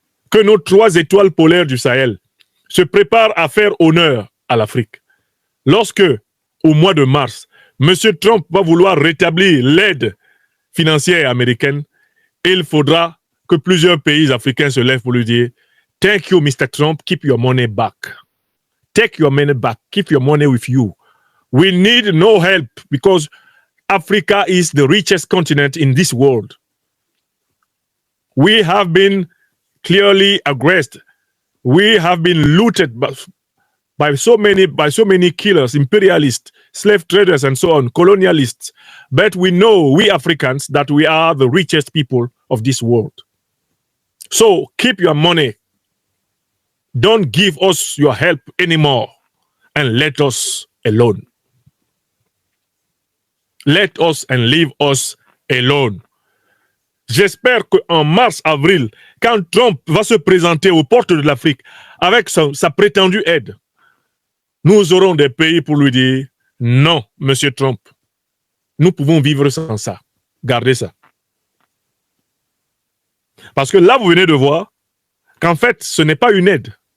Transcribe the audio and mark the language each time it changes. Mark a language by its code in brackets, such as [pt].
[fr] Que nos 3 étoiles polaires du Sahel se préparent à faire honneur à l'Afrique. Lorsque, au mois de mars, M. Trump va vouloir rétablir l'aide financière américaine, il faudra que plusieurs pays africains se lèvent pour lui dire « [en] Thank you, Mr. Trump, keep your money back. Take your money back, keep your money with you. We need no help because Africa is the richest continent in this world. We have been clearly aggressed. We have been looted by so many killers, imperialists, slave traders, and so on, colonialists. But we know, we Africans, that we are the richest people of this world. So keep your money. Don't give us your help anymore and let us alone. Let us and leave us alone. [fr] J'espère qu'en mars-avril, quand Trump va se présenter aux portes de l'Afrique avec sa prétendue aide, nous aurons des pays pour lui dire « Non, Monsieur Trump, nous pouvons vivre sans ça. Gardez ça. » Parce que là, vous venez de voir qu'en fait, ce n'est pas une aide.